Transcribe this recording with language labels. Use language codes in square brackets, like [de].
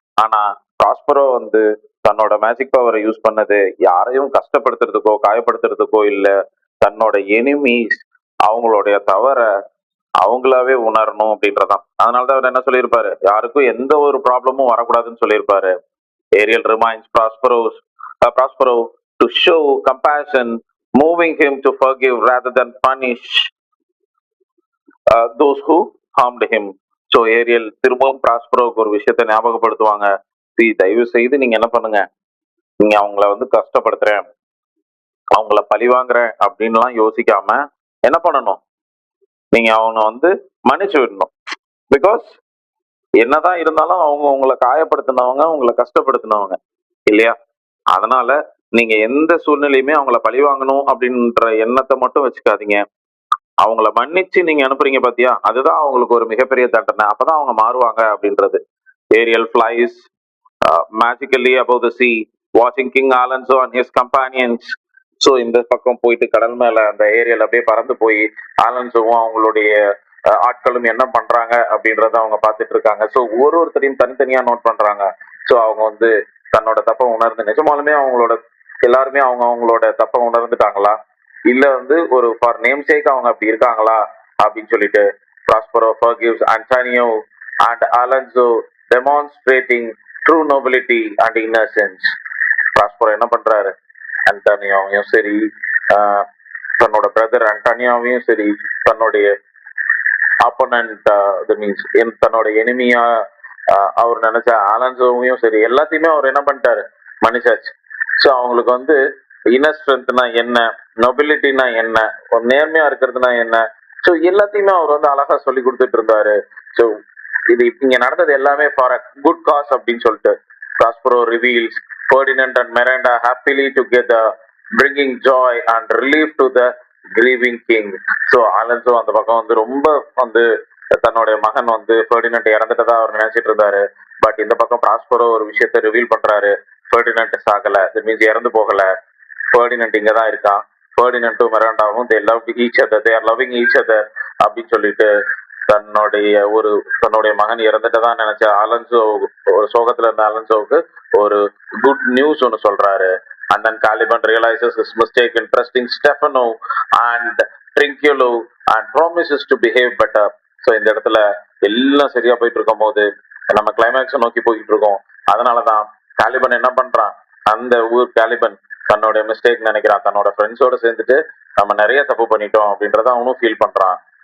[ta] ஆனா ப்ராஸ்பரோ வந்து தன்னோட மேஜிக் பவரை யூஸ் பண்ணது யாரையும் கஷ்டப்படுத்துறதுக்கோ காயப்படுத்துறதுக்கோ இல்ல, தன்னோட எனிமீஸ் அவங்களுடைய தவற அவங்களாவே உணரணும் அப்படின்றதான். அதனாலதான் அவர் என்ன சொல்லியிருப்பாரு, யாருக்கும் எந்த ஒரு ப்ராப்ளமும் வரக்கூடாதுன்னு சொல்லியிருப்பாரு. [en] Ariel reminds Prospero to show compassion, moving him to forgive rather than punish those who harmed him. [ta] So Ariel திரும்பவும் ப்ராஸ்பரோவுக்கு ஒரு விஷயத்த ஞாபகப்படுத்துவாங்க, தயவு செய்து நீங்க என்ன பண்ணுங்க, நீங்க அவங்கள வந்து கஷ்டப்படுத்துறேன், அவங்கள பழி வாங்குறேன் அப்படின்லாம் யோசிக்காம என்ன பண்ணணும், நீங்க அவங்க வந்து மன்னிச்சு விடணும். பிகாஸ் என்னதான் இருந்தாலும் அவங்க உங்களை காயப்படுத்தினவங்க, உங்களை கஷ்டப்படுத்தினவங்க இல்லையா? அதனால நீங்க எந்த சூழ்நிலையுமே அவங்கள பழி வாங்கணும் அப்படின்ற எண்ணத்தை மட்டும் வச்சுக்காதீங்க. அவங்கள மன்னிச்சு நீங்க அனுப்புறீங்க பாத்தியா, அதுதான் அவங்களுக்கு ஒரு மிகப்பெரிய தண்டனை, அப்பதான் அவங்க மாறுவாங்க அப்படின்றது. [en] Ariel flies magically above the sea, watching King Alonso and his companions [ta] so இந்த பக்கம் போயிட்டு கடல் மேல அந்த ஏரியால அப்படியே பறந்து போய் ஆலன்ஸும் அவங்களுடைய ஆட்களும் என்ன பண்றாங்க அப்படின்றத அவங்க பார்த்துட்டு இருக்காங்க. ஸோ ஒருத்தரையும் தனித்தனியா நோட் பண்றாங்க. ஸோ அவங்க வந்து தன்னோட தப்பை உணர்ந்து நிஜமாலுமே எல்லாருமே அவங்களோட தப்பை உணர்ந்துட்டாங்களா, இல்ல வந்து ஒரு ஃபார் நேம் சேக் அவங்க அப்படி இருக்காங்களா அப்படின்னு சொல்லிட்டு [en] Prospero forgives Antonio and Alonso, demonstrating true nobility and innocence. [ta] Prospero என்ன பண்றாரு, அன்டானியோவையும் சரி, தன்னோட பிரதர் அன்டானியோவையும் சரி, தன்னுடைய ஆப்போனன்ட் மீன்ஸ் தன்னோட எனிமியா அவர் நினைச்ச ஆலன்சோவையும் சரி, எல்லாத்தையுமே அவர் என்ன பண்ணிட்டாரு, மன்னிச்சாச்சு. ஸோ அவங்களுக்கு வந்து இன்னர் ஸ்ட்ரென்த்னா என்ன, நொபிலிட்டினா என்ன, ஒரு நேர்மையா இருக்கிறதுனா என்ன, ஸோ எல்லாத்தையுமே அவர் வந்து அழகா சொல்லி கொடுத்துட்டு இருந்தாரு. [en] so [ta] இது இங்க நடந்தது எல்லாமே [en] for a good cause [ta] அப்படின்னு சொல்லிட்டு [en] Prospero reveals Ferdinand and Miranda happily together, bringing joy and relief to the grieving king. [ta] So ஆலன்சோ அந்த பக்கம் வந்து ரொம்ப வந்து தன்னுடைய மகன் வந்து ஃபெர்டினண்ட் இறந்துட்டதா அவர் நினைச்சிட்டு இருந்தாரு. பட் இந்த பக்கம் Prospero ஒரு விஷயத்த ரிவீல் பண்றாரு, ஃபெர்டினண்ட் சாகல, தட் மீன்ஸ் இறந்து போகல, ஃபெர்டினண்ட் இங்க தான் இருக்கான், ஃபெர்டினண்டும் மெராண்டாவும் [en] they love each other, [ta] they are loving each other அப்படின்னு சொல்லிட்டு தன்னுடைய மகன் இறந்துட்டதான் நினைச்ச அலன்சோ, ஒரு சோகத்துல இருந்த அலன்சோவுக்கு ஒரு குட் நியூஸ் ஒன்னு சொல்றாரு. [en] And then Caliban realizes his mistake in trusting Stefano and Trinculo and promises to behave better. [ta] So இந்த இடத்துல எல்லாம் சரியா போயிட்டு இருக்கும் போது நம்ம கிளைமேக்ஸை நோக்கி போயிட்டு இருக்கோம். அதனாலதான் காலிபன் என்ன பண்றான், அந்த ஊர் காலிபன் தன்னோட மிஸ்டேக் நினைக்கிறான், தன்னோட ஃப்ரெண்ட்ஸோட சேர்ந்துட்டு நம்ம நிறைய தப்பு பண்ணிட்டோம் அப்படின்றத அவனும் ஃபீல் பண்றான்.